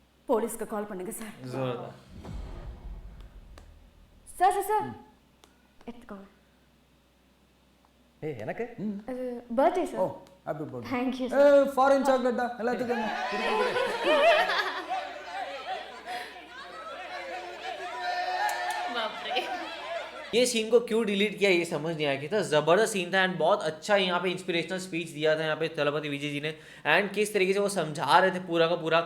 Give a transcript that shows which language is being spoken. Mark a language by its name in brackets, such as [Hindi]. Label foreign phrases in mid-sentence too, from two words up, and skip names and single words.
[Tamil] போலீஸ்க்கு கால் பண்ணுங்க சார். [Hindi] जोरदार. [Tamil] சார் சார் சார் எடுத்துக்கோங்க. ஏய் எனக்கு அது பர்த்டே ஓ சார். [English] Happy birthday. Thank you, [Tamil] ஃபாரின் சாக்லேட்டா எல்லாத்துக்கும் [Hindi] बाप रे। ये सीन को क्यों डिलीट किया ये समझ नहीं आया कि था ज़बरदस्त सीन था एंड बहुत अच्छा यहाँ पे [English] inspirational speech [Hindi] दिया था यहाँ पे तलपति विजय जी ने एंड किस तरीके से वो समझा रहे थे पूरा का पूरा.